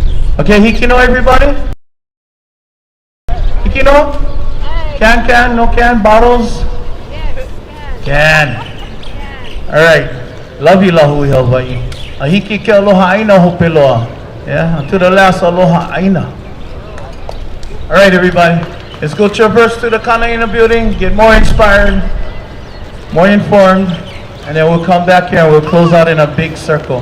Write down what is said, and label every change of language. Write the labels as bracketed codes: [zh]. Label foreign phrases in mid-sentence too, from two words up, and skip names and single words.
[en] Okay, Hikino, everybody? Hikino? Can, no can, bottles? Can. All right. Love you, Lahui Hawaii. [haw] Ahiki ke aloha aina hopeloa. [en] Yeah, to the last [haw] aloha aina. [en] All right, everybody. Let's go traverse to the Kanaina building, get more inspired, more informed, and then we'll come back here and we'll close out in a big circle.